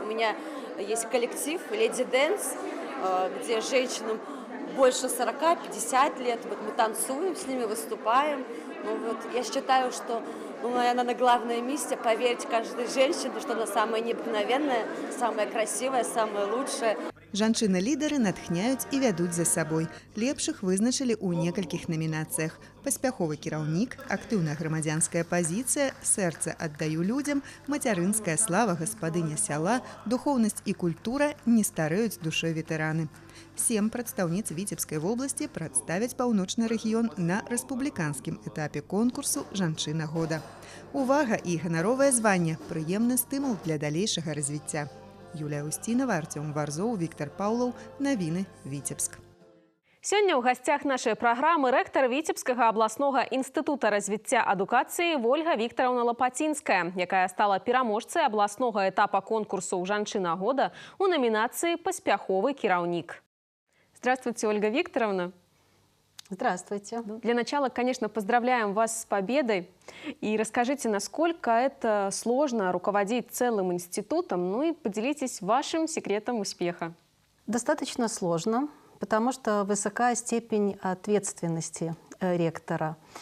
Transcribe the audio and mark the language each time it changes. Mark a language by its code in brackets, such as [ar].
[ru] У меня есть коллектив «Леди Дэнс», где женщинам больше 40-50 лет. Вот мы танцуем с ними, выступаем. Я считаю, что она на главном месте поверить каждой женщине, что она самая необыкновенная, самая красивая, самая лучшая. [be] Жанчыны-лідары натхняюць і вядуць за сабой. Лепшых вызначылі ў некалькіх намінацыях. Паспяховы кіраўнік, актыўная грамадзянская пазіцыя, сэрца аддаю людзям, мацярынская слава, гаспадыня сяла, духоўнасць і культура, не старэюць душой ветэраны. 7 прадстаўніц Віцебскай вобласці прадставяць паўночны рэгіён на рэспубліканскім этапе конкурсу «Жанчына года». Увага і ганаровае званне – прыемны стымул для далейшага развіцця. Юлія Устінова, Артём Варзоў, Віктор Паўлаў. Навіны, Віцебск. Сёння ў гасцях нашай праграмы рэктар Віцебскага абласнога інстытута развіцця адукацыі Вольга Віктараўна Лапацінская, якая стала пераможцай абласнога этапа конкурсу «Жанчына года» у номинации «Паспяховы кіраўнік». [ru] Здравствуйте, Ольга Викторовна. Здравствуйте. Для начала, конечно, поздравляем вас с победой. И расскажите, насколько это сложно руководить целым институтом, ну и поделитесь вашим секретом успеха. Достаточно сложно, потому что высока степень ответственности ректора.